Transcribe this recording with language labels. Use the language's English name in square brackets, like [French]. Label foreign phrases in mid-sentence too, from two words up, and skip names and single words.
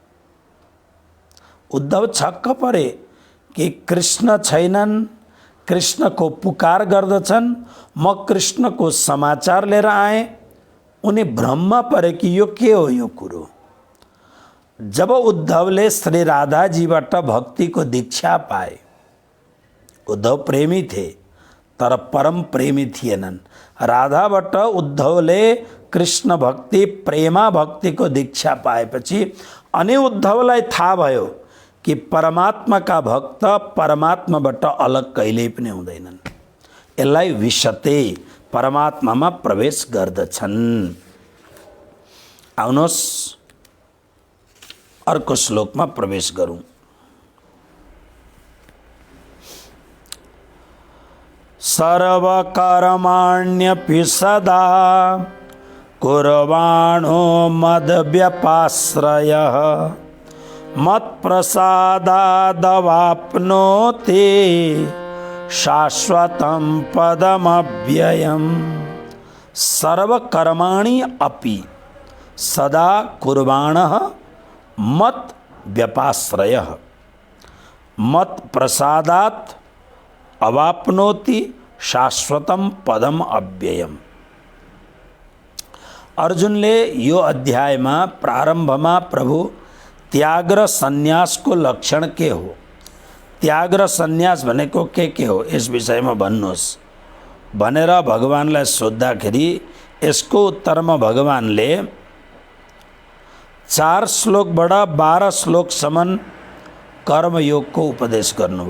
[Nepali] उद्धव छक्क परे कि कृष्ण छैनन्, कृष्णको पुकार गर्दछन्, म कृष्णको समाचार लिएर आएँ। उनी भ्रममा परे कि यो के हो यो कुरो। जब उद्धवले श्री राधाजीबाट भक्तिको दीक्षा पाए, उद्धव प्रेमी थे तर परम प्रेमी थिएनन्। राधाबाट उद्धवले कृष्ण भक्ति, प्रेमा भक्तिको दीक्षा पाएपछि अनि उद्धवलाई थाहा भयो कि परमात्माका भक्त परमात्माबाट अलग कहिल्यै पनि हुँदैनन्। यसलाई विशते परमात्मामा प्रवेश गर्दछन्। आउनुहोस् अर्को श्लोकमा प्रवेश गरौँ। [Sanskrit] सर्वकर्माण्यपि सदा कुर्वाणो मद्व्यपाश्रयः मत्प्रसादादवाप्नोति शाश्वतं पदमव्ययम्। सर्वकर्माणि अपि सदा कुर्वाणः मद्व्यपाश्रयः मत्प्रसादात् अवाप्नोति शाश्वतम पदम अव्ययम। [Nepali] अर्जुनले यो अध्यायमा प्रारम्भमा प्रभु त्याग र सन्यासको लक्षण के हो, त्याग र सन्यास भनेको के हो यस विषयमा भन्नुहोस् भनेर भगवानलाई सोद्धाखेरि यसको उत्तरमा भगवानले 4 श्लोकबाट 12 श्लोकसम्म कर्मयोगको उपदेश गर्नुभयो।